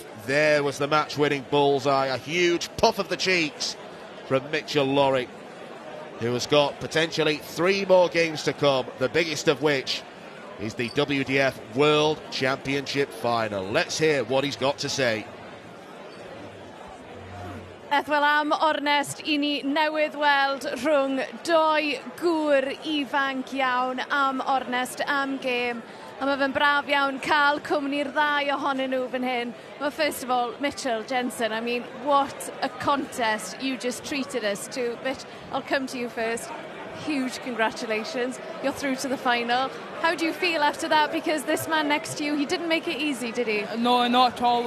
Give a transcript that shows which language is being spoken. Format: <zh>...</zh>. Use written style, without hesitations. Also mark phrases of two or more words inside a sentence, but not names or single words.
<en>There was the match-winning bullseye, a huge puff of the cheeks from Mitchell Lorry, who has got potentially 3 more games to come, the biggest of which is the WDF World Championship final. Let's hear what he's got to say.</en> <cy>Wel am ornest I ni newydd weld rhwng 2 gŵr ifanc iawn, am ornest, am gêm. A mae fe'n braf iawn cael cwmni'r 2 ohonyn nhw fan hyn.</cy> <en>Well, first of all, Mitchell, Jensen, I mean, what a contest you just treated us to. Mitch, I'll come to you first. Huge congratulations. You're through to the final. How do you feel after that? Because this man next to you, he didn't make it easy, did he? No, not at all.</en>